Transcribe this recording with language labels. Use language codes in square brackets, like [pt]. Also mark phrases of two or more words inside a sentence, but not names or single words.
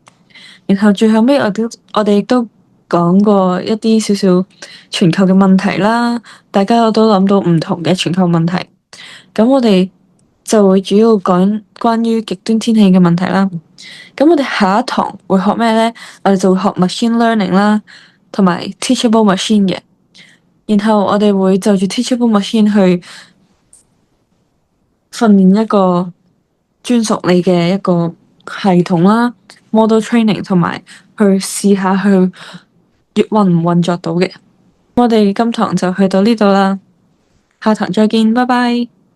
[yue] 然後最後尾我哋亦都講過一啲少少全球嘅問題啦，大家都諗到唔同嘅全球問題。咁我哋就會主要講關於極端天氣嘅問題啦。咁我哋下一堂會學咩咧？我哋就會學 [en] machine learning [yue] 啦，同埋 [en] teachable machine [yue] 嘅。然後我哋會就住 [en] teachable machine [yue] 去訓練一個專屬你嘅一個系統啦， [en] model training [yue] 同埋去試下去運唔運作到嘅。我哋今堂就去到呢度啦，下堂再見，拜拜。